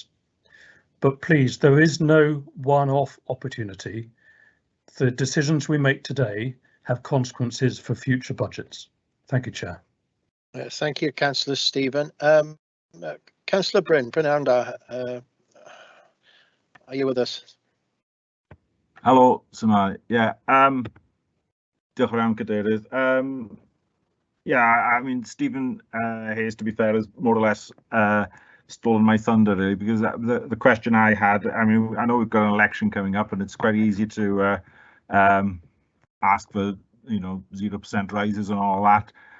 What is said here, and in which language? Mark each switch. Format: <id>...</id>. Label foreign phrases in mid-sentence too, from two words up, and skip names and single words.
<en>But please, there is no one-off opportunity. The decisions we make today have consequences for future budgets. Thank you, Chair. Thank you, Councillor Stephen. Councillor Bryn Anda, are you with us?</en> <cy>Helo, Symai. Yeah, diolch yn fawr, Cadeirydd.</cy> <en>Yeah, I mean, Stephen Hayes, to be fair, has more or less stolen my thunder, really, because the question I had, I mean, I know we've got an election coming up and it's quite easy to ask for, you know, 0% rises and all that.</en>